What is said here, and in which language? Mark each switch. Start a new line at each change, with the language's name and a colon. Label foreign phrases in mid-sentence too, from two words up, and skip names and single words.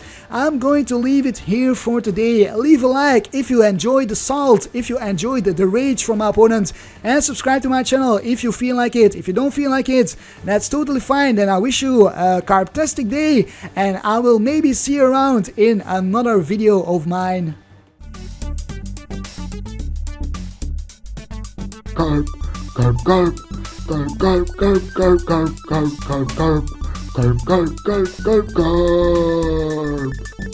English: I'm going to leave it here for today. Leave a like if you enjoyed the salt, if you enjoyed the rage from my opponent, and subscribe to my channel if you feel like it. If you don't feel like it, that's totally fine. Then I wish you a Karp-tastic day, and I will maybe see you around in another video of mine. Karp, Karp, Karp, Karp, Karp, Karp, Karp, Karp, Karp, Karp, Karp, Karp, Karp, Karp, Karp, Karp.